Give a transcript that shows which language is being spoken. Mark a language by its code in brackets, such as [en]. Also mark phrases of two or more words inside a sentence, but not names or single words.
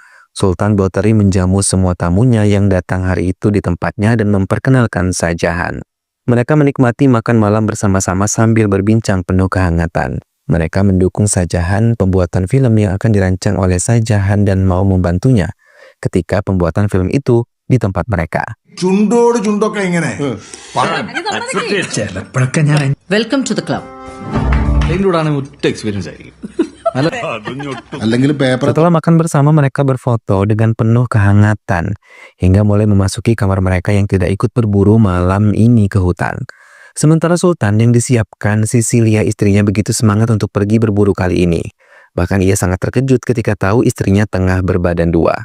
[id] Sultan Batri menjamu semua tamunya yang datang hari itu di tempatnya dan memperkenalkan Sajahan. Mereka menikmati makan malam bersama-sama sambil berbincang penuh kehangatan. Mereka mendukung Sajahan pembuatan film yang akan dirancang oleh Sajahan dan mau membantunya ketika pembuatan film itu di tempat mereka. [en] Welcome to the club. Experience. [ml] അല്ലെങ്കിൽ പേപ്പർ [id] Setelah makan bersama, mereka berfoto dengan penuh kehangatan hingga mulai memasuki kamar mereka yang tidak ikut berburu malam ini ke hutan. Sementara Sultan yang disiapkan Sisilia istrinya begitu semangat untuk pergi berburu kali ini. Bahkan ia sangat terkejut ketika tahu istrinya tengah berbadan dua.